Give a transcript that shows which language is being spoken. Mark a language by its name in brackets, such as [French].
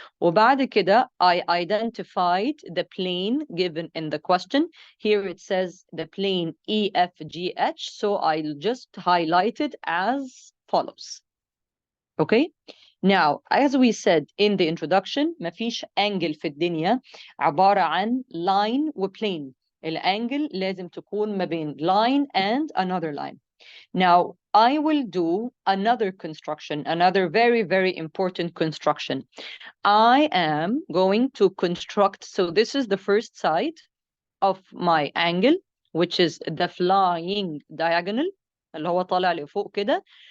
[Arabic] وبعد كده, [English] I identified the plane given in the question. Here it says the plane EFGH. So I'll just highlight it as follows. Okay. Now, as we said in the introduction, [Arabic] مفيش angle في الدنيا عبارة عن line وplane. الانجل لازم تكون ما بين [English] line and another line. Now, I will do another construction, another very, very important construction. I am going to construct, so this is the first side of my angle, which is the flying diagonal, [Arabic] اللي هو طالع لفوق كده.